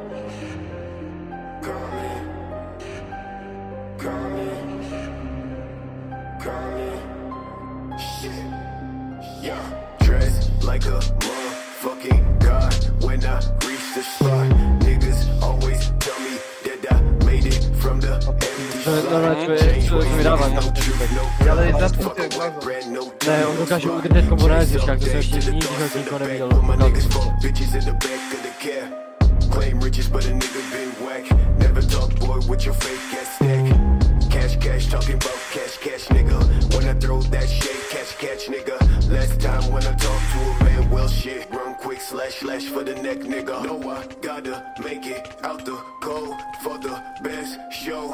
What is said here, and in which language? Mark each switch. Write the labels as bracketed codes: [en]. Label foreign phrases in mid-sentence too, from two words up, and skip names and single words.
[en] Shit. Yeah. Dress like a motherfucking god when I reach the spot. Niggas always tell me that I made it from the empty [cs] Co mi dává, kámo, ten typek. Ale je zapnutý jak váza. Ne, on dokáže udržet kombo na SGčkách, to jsem ještě nikdy od nikoho neviděl dokázat. [en] Claim riches, but a nigga been whack. Never talk, boy, with your fake ass stack. Cash, talking about cash, nigga. When I throw that shit, catch, nigga. Last time when I talk to a man, well, shit. Run quick, slash for the neck, nigga. No, I gotta make it out the cold for the best show.